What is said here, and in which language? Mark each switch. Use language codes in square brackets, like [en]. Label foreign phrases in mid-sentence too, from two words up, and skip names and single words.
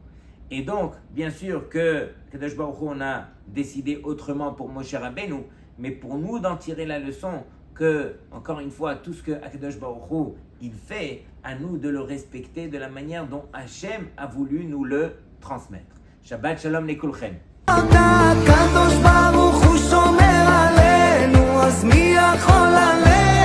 [fr] Et donc, bien sûr que Akadosh Baruch Hu on a décidé autrement pour Moshe Rabbeinu, mais pour nous d'en tirer la leçon que, encore une fois, tout ce que Akadosh Baruch Hu il fait, à nous de le respecter de la manière dont Hachem a voulu nous le transmettre. [he] שבת שלום לכולכם. הקדוש ברוך הוא שומר עלינו, אז מי יכול עלינו?